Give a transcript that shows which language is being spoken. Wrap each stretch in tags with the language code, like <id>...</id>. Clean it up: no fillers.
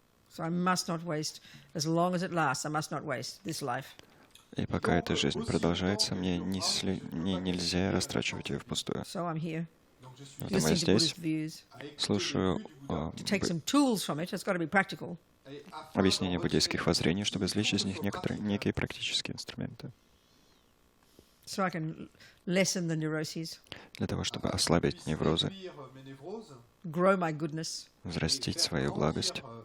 <en>So I must not waste, as long as it lasts, I must not waste this life.</en> <ru>И пока эта жизнь продолжается, мне нельзя растрачивать ее впустую.</ru> <en>So I'm here,</en> <ru>Вот мы</ru> <en>listening to</en> <ru>здесь,</ru> <en>Buddhist views.</en> <ru>слушаю</ru> <en>To take some tools from it, it's got to be practical.</en> <ru>объяснения буддийских воззрений, чтобы извлечь из них некие практические инструменты.</ru> <en>So I can lessen the neuroses,</en> <ru>Для того, чтобы ослабить неврозы,</ru> <en>grow my goodness,</en> <ru>взрастить свою благость,</ru>